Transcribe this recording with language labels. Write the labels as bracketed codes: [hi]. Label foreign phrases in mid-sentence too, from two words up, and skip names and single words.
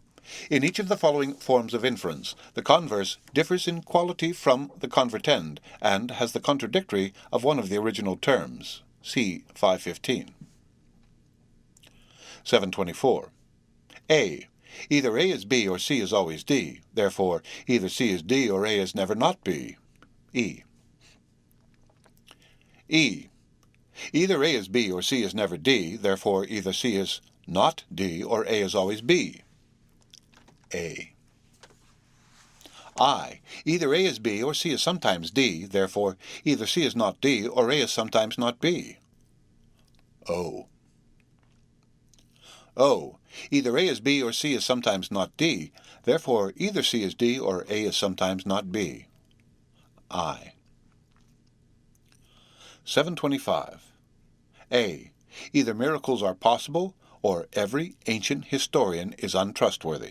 [en] In each of the following forms of inference, the converse differs in quality from the convertend, and has the contradictory of one of the original terms. See 515. 724. A. Either A is B or C is always D. Therefore, either C is D or A is never not B. E. E. Either A is B or C is never D. Therefore, either C is not D or A is always B. A. I. Either A is B or C is sometimes D. Therefore, either C is not D or A is sometimes not B. O. O. Either A is B or C is sometimes not D. Therefore, either C is D or A is sometimes not B. I. 725. A. Either miracles are possible, or every ancient historian is untrustworthy.